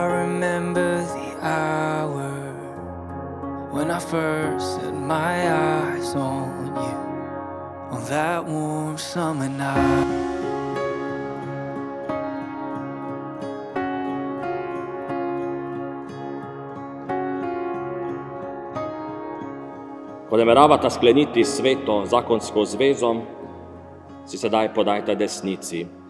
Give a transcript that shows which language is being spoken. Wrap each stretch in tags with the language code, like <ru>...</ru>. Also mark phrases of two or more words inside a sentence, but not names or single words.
<en>remember the hour when I first set my eyes on you, on that warm summer night.</en> <sl>Ko nameravata skleniti sveto zakonsko zvezo, si sedaj podajta desnici.</sl>